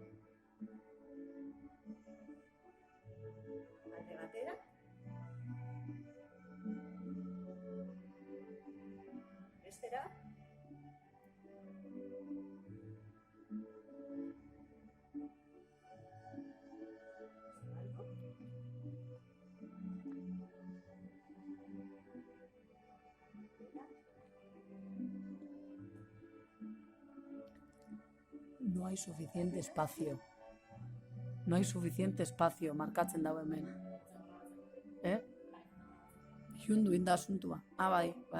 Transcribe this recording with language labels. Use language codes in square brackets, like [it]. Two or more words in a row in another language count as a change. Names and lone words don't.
[eu] Alde batera. Bestera. Zabaldu. [es] No hay suficiente espacio. No hay suficiente espacio, [eu] markatzen dago hemen. Hiundu inda asuntua. Bai.